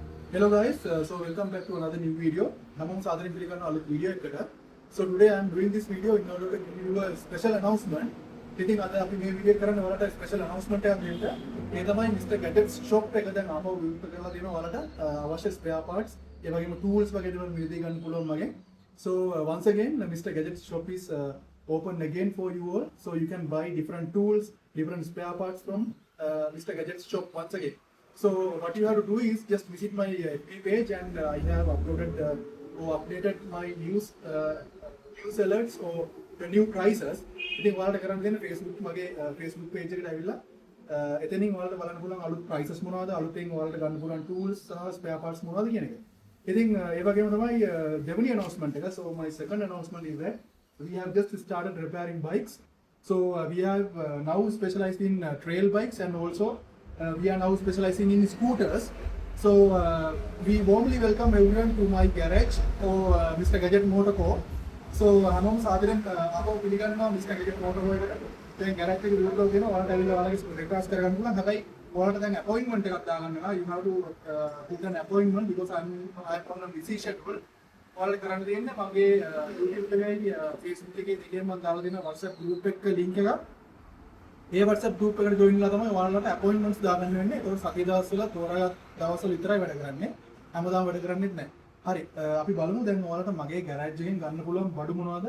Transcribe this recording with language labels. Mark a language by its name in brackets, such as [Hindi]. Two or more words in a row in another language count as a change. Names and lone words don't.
[English] Hello guys, so welcome back to another new video. [Sinhala] නමම් සාදරන් පිළිකන් අලුත් වීඩියෝ එකට. [English] So today I am doing this video in order to give you a special announcement. [Sinhala] ඉතින් අද අපි මේ වීඩියෝ කරන්න ඔයාලට ස්පෙෂල් announcement එකක් දෙන්න. ඒ තමයි Mr. Gadgets shop එක දැන් ආපහු විවෘත කරලා දෙනවා ඔයාලට අවශ්‍ය [English] spare parts, [Sinhala] ඒ වගේම tools වගේ දේවල් මිලදී ගන්න පුළුවන් වගේ. [English] So once again Mr. Gadgets shop is open again for you all. So you can buy different tools, different spare parts from Mr. Gadgets shop once again. So what you have to do is just visit my FB page and I have uploaded or updated my news alerts or the new prices. [Sinhala] ඉතින් ඔයාලට කරන්න දෙන්න Facebook මගේ Facebook page එකට ඇවිල්ලා එතනින් ඔයාලට බලන්න පුළුවන් අලුත් prices මොනවද, අලුතෙන් ඔයාලට ගන්න පුළුවන් tools සහ [English] spare parts [Sinhala] මොනවද කියන එක. ඉතින් ඒ වගේම තමයි දෙවෙනි announcement එක. [English] So my second announcement is that we have just started repairing bikes. So we have now specialized in trail bikes and also we are now specializing in scooters. So we warmly welcome everyone to my garage or Mr. [Sinhala] Gadget Motor Co. So හැමෝම සාදරයෙන් ආපහු පිළිගන්නවා Mr. Gadget Motor Co එකට. දැන් garage එක විවෘතව දෙනවා. ඔයාලට ඇවිල්ලා ඔයාලගේ request කරගන්න පුළුවන්. හැබැයි ඔයාලට දැන් appointment එකක් දාගන්න වෙනවා. [English] You have to book an appointment because I'm on a busy schedule. [Sinhala] ඔයාලට කරන්න තියෙන්නේ මගේ YouTube එකේ Facebook එකේ දෙකේම මම දාලා දෙන WhatsApp group එක link එක. ඒ WhatsApp group එකට join වෙලා තමයි ඔයාලට appointments දාගන්න වෙන්නේ. ඒක සතිය දවස්වල තෝරාගත් දවස්වල විතරයි වැඩ කරන්නේ. හැමදාම වැඩ කරන්නේත් නැහැ. හරි අපි බලමු දැන් ඔයාලට මගේ garage එකෙන් ගන්න පුළුවන් බඩු මොනවද?